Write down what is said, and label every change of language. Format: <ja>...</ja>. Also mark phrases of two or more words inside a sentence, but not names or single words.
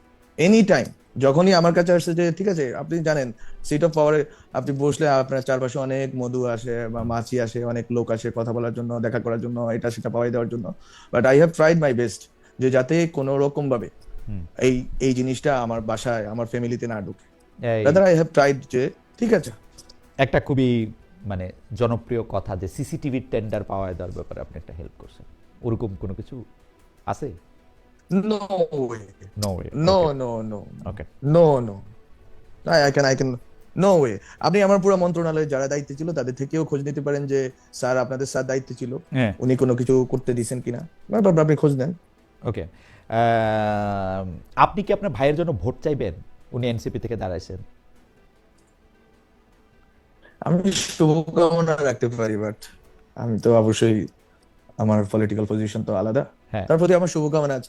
<en>any time</en> <bn>যখনই আমার কাছে আসছে যে ঠিক আছে, আপনি জানেন</bn> <en>seat of power</en> <bn>আপনি বসলে আপনার চারপাশে অনেক মধু আসে বা মাছি আসে, অনেক লোক আসে কথা বলার জন্য, দেখা করার জন্য, এটা সেটা পাওয়াই দেওয়ার জন্য,</bn> <en>but I have tried my best</en> <bn>যে যাতে কোনো রকম ভাবে এই জিনিসটা আমার বাসায়, আমার ফ্যামিলিতে না ঢুকে।</bn> <en>rather I have tried</en> <bn>যে ঠিক আছে। একটা খুবই মানে জনপ্রিয় কথা যে</bn> <en>CCTV tender</en> <bn>পাওয়া দেওয়ার ব্যাপারে আপনি একটা হেল্প করছেন, ওরকম কোনো কিছু আছে?</bn> <en>No way. No way. No, Okay. no, no. Okay. No. I can. No way.</en> <bn>আপনি আমার পুরো মন্ত্রণালয়ে যারা দায়িত্বে ছিল তাদের থেকেও খোঁজ নিতে পারেন যে স্যার আপনাদের স্যার দায়িত্বে ছিল, উনি কোনো কিছু করতে দিয়েছেন কিনা, আপনি খোঁজ নেন। ওকে, আপনি কি আপনার ভাইয়ের জন্য ভোট চাইবেন? উনি এনসিপি থেকে দাঁড়াইছেন। আমি শুভকামনা রাখতে পারি, বাট আমি তো অবশ্যই আমার</bn> <en>political position</en> <bn>তো আলাদা, তার প্রতি আমার শুভকামনা আছে।</bn>